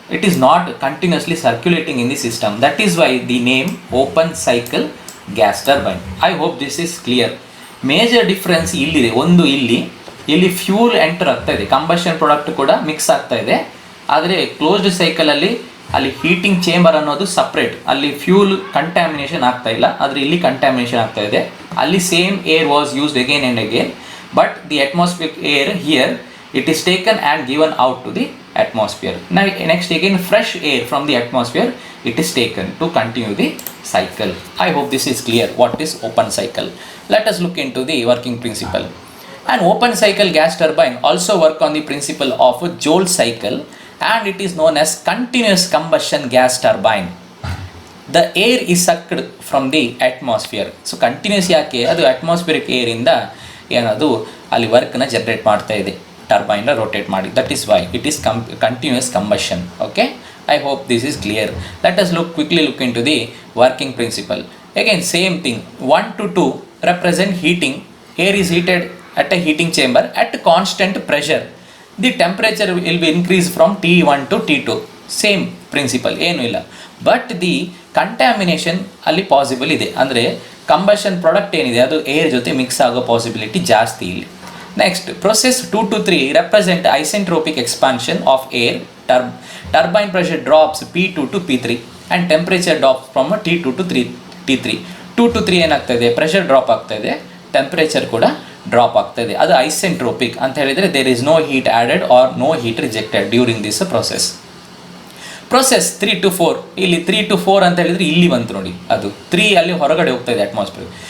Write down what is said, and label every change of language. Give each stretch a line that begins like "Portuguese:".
English: It is not continuously circulating in the system. That is why the name open cycle gas turbine. I hope this is clear. Major difference ಇಲ್ಲಿದೆ.
Kannada: ಒಂದು ಇಲ್ಲಿ fuel enter ಆಗ್ತಾ ಇದೆ, combustion product ಕೂಡ mix ಆಗ್ತಾ ಇದೆ. ಆದರೆ closed ಸೈಕಲಲ್ಲಿ ಅಲ್ಲಿ ಹೀಟಿಂಗ್ ಚೇಂಬರ್ ಅನ್ನೋದು ಸಪ್ರೇಟ್, ಅಲ್ಲಿ ಫ್ಯೂಲ್ ಕಂಟ್ಯಾಮಿನೇಷನ್ ಆಗ್ತಾ ಇಲ್ಲ, ಆದರೆ ಇಲ್ಲಿ ಕಂಟ್ಯಾಮಿನೇಷನ್ ಆಗ್ತಾ ಇದೆ.
English: ಅಲ್ಲಿ same air was used again and again, but the atmosphere air here it is taken and given out to the atmosphere. Now next again fresh air from the atmosphere it is taken to continue the cycle. I hope this is clear what is open cycle. Let us look into the working principle. An open cycle gas turbine also work on the principle of a Joule cycle, and it is known as continuous combustion gas turbine. The air is sucked from the atmosphere.
Kannada: So continuous ಯಾಕೆ, ಅದು atmospheric air ಇಂದ ಏನದು ಅಲ್ಲಿ ವರ್ಕ್ನ generate ಮಾಡ್ತಾ ಇದೆ, ಟರ್ಬೈನ್ನ rotate ಮಾಡಿ.
English: That is why it is continuous combustion. Okay, I hope this is clear. Let us quickly look into the working principle. Again same thing, 1 to 2 represent heating. Air is heated at a heating chamber at constant pressure. The temperature will be increased from T1 to T2.
Kannada: Same principle, ಏನು ಇಲ್ಲ. But the contamination ಅಲ್ಲಿ possible ಇದೆ, ಅಂದರೆ combustion product ಏನಿದೆ ಅದು air ಜೊತೆ mix ಆಗೋ possibility ಜಾಸ್ತಿ ಇಲ್ಲಿ.
English: Next process 2 to 3 represent isentropic expansion of air. Turbine pressure drops P2 to P3 and temperature drops from T2 to T3.
Kannada: 2 to 3 ಏನಾಗ್ತಾಯಿದೆ, pressure drop ಆಗ್ತಾಯಿದೆ, ಟೆಂಪ್ರೇಚರ್ ಕೂಡ ಡ್ರಾಪ್ ಆಗ್ತಾಯಿದೆ. ಅದು ಐಸೆಂಟ್ರೋಪಿಕ್ ಅಂತ ಹೇಳಿದರೆ
English: There is no heat added or no heat rejected during this process.
Kannada: Process 3 to 4, ಇಲ್ಲಿ 3 to 4 ಅಂತ ಹೇಳಿದರೆ ಇಲ್ಲಿ ಬಂತು ನೋಡಿ, ಅದು 3 ಅಲ್ಲಿ ಹೊರಗಡೆ ಹೋಗ್ತಾ ಇದೆ ಅಟ್ಮಾಸ್ಫಿಯರ್.